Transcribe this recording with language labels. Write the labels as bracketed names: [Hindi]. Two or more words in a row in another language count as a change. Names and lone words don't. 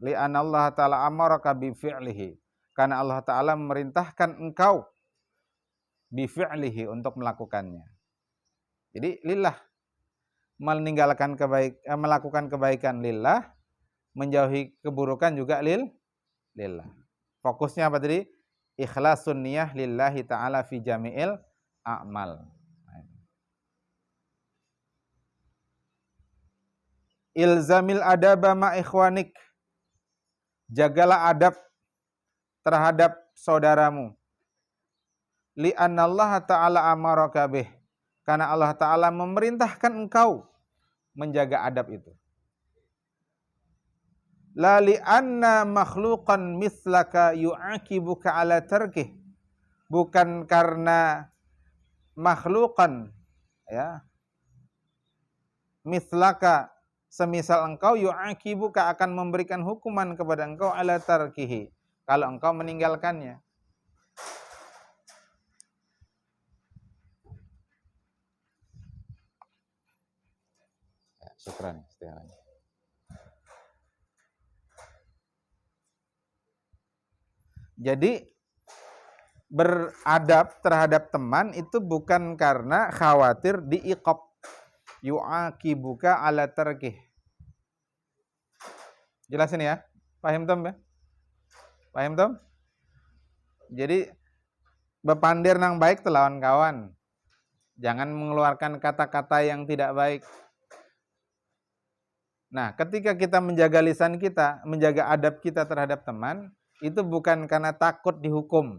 [Arabic] لأن الله تعالى أمرك بفعله, [Indonesian] karena Allah Ta'ala memerintahkan engkau bifi'lihi, untuk melakukannya. Jadi lillah, melakukan kebaikan lillah, menjauhi keburukan juga lillah. Fokusnya apa tadi? [Arabic] إخلاص النية لله تعالى في جميع الأعمال. الزم الأدب مع إخوانك, [Indonesian] jagalah adab terhadap saudaramu. [Arabic] لأن الله تعالى أمرك به, [Indonesian] karena Allah Ta'ala memerintahkan engkau menjaga adab itu. [Arabic] لا لأن مخلوقا مثلك يعاقبك على تركه, [Indonesian] bukan karena makhluqan, ya, mislaka, semisal engkau, yu'akibuka, akan memberikan hukuman kepada engkau, [Arabic] على تركه, [Indonesian] kalau engkau meninggalkannya. Syukran. Jadi beradab terhadap teman itu bukan karena khawatir diiqab. [Arabic] يعاقبك على تركه. [Indonesian] Jelasin ya? Paham Tom ya? Paham Tom? [Banjar] Jadi bepandir nang baik telawan kawan. [Indonesian] Jangan mengeluarkan kata-kata yang tidak baik. Nah, ketika kita menjaga lisan kita, menjaga adab kita terhadap teman, itu bukan karena takut dihukum.